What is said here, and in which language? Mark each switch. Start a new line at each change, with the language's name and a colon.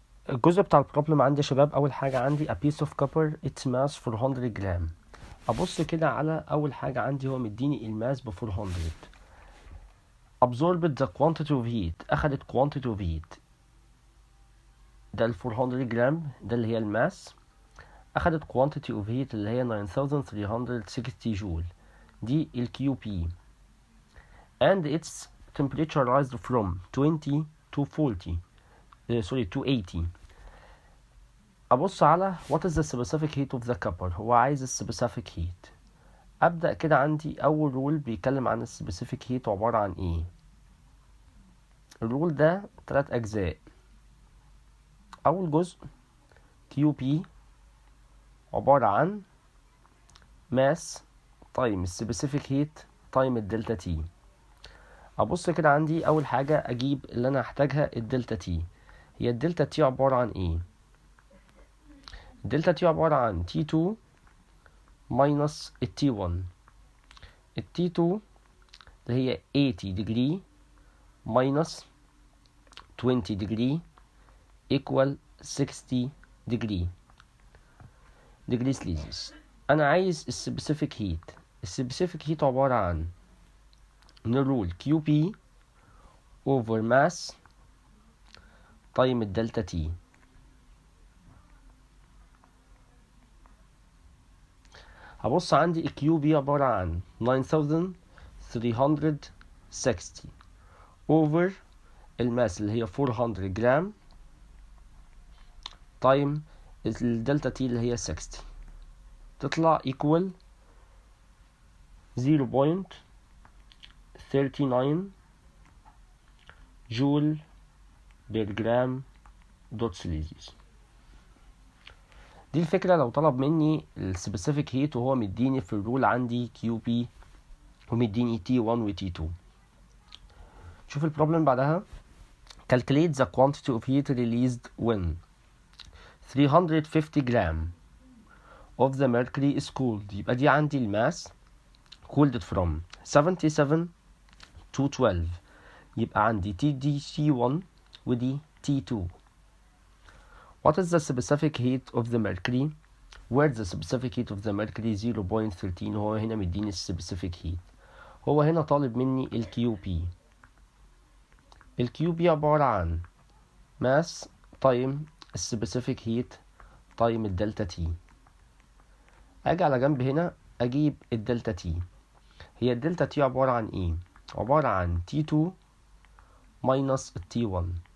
Arabic: الجزء بتاع البروبلم عندي يا شباب، اول حاجه عندي
English: a piece of copper its mass 400
Arabic: جرام. ابص كده على اول حاجه عندي، هو مديني الماس ب 400.
English: absorbed the quantity of heat، اخدت quantity of heat،
Arabic: ده ال 400 جرام ده اللي هي الماس،
English: اخدت quantity of heat
Arabic: اللي هي 9360 جول، دي ال
English: QP and its temperature rised from 20 to 40 to 80.
Arabic: ابص على
English: what is the specific heat of the copper،
Arabic: هو عايز
English: specific heat.
Arabic: ابدا كده عندي اول رول بيتكلم عن specific heat عباره عن ايه. الرول ده 3 اجزاء. اول جزء QP عباره عن mass تايم specific heat تايم الدلتا تي. ابص كده عندي اول حاجه اجيب اللي انا هحتاجها الدلتا تي. هي الدلتا تي عباره عن ايه؟ الدلتا تي عباره عن T2 minus T1.
English: T2
Arabic: اللي هي
English: 80 degree minus 20 degree equal 60 degree Celsius.
Arabic: انا عايز السبيسيفيك هيت. السبيسيفيك هيت عباره عن نرول QP over mass تايم الدلتا تي. هبص عندي ال QP عبارة عن 9360 over الماس اللي هي 400 جرام تايم الدلتا تي اللي هي 60، تطلع equal 0.39 جول بير جرام دوت سيليزيوس. دي الفكرة لو طلب مني السبيسيفيك هيت وهو مديني في الرول عندي QP ومديني T1 و T2. شوف البروبلم بعدها.
English: calculate the quantity of heat released when 350 جرام of the mercury is cooled.
Arabic: يبقى دي عندي الماس
English: cooled from 77 to 12،
Arabic: يبقى عندي دي T1 ودي T2.
English: What is the specific heat of the mercury? Where the specific heat of the mercury 0.13.
Arabic: هو هنا مديني specific heat. هو هنا طالب مني ال QP. ال QP عبارة عن mass تايم specific heat تايم الدلتا تي. اجي على جنب هنا اجيب الدلتا تي. هي الدلتا تي عبارة عن ايه؟ عبارة عن T2 minus T1.